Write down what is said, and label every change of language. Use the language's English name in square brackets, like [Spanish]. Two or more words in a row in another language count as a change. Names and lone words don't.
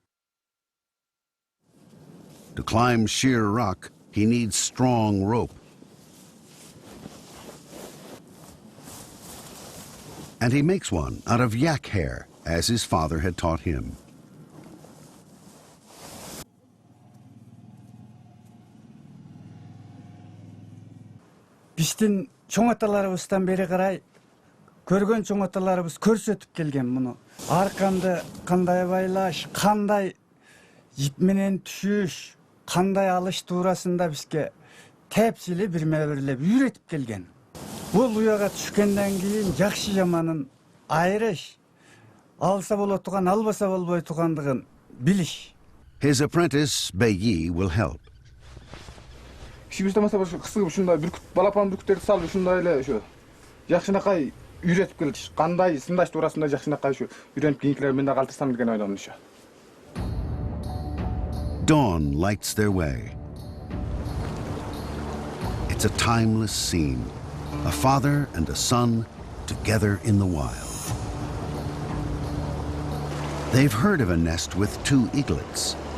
[English] To climb sheer rock, he needs strong rope. And he makes one out of yak hair, as his father had taught him. [Kyrgyz] Биздин чоң аталарыбыздан бери карай көргөн чоң аталарыбыз көрсөтүп келген муну. Арканды кандай байлаш, кандай ip менен түшүш, кандай алыш туурасында бизге тепсили бирме-бирлеп үйрөтүп келген. Бул уяга түшкөндөн кийин жакшы жаманын айырыш, алса боло турган, албаса болбой тургандыгын билиш. [English] His apprentice, Beyi, will help. [Kyrgyz] Кичибизден баштап кысып ушундай бүркүт, балапан бүркүттөрдү салып ушундай эле ошо жакшынакай үйрөтүп келдиш. Кандай сындаш туурасында жакшынакай ушу үйрөнүп кийинкилер мен да калтырсам деген ойдомун ошо. [English] Dawn lights their way. It's a timeless scene. A father and a son together in the wild. They've heard of a nest with 2 eaglets.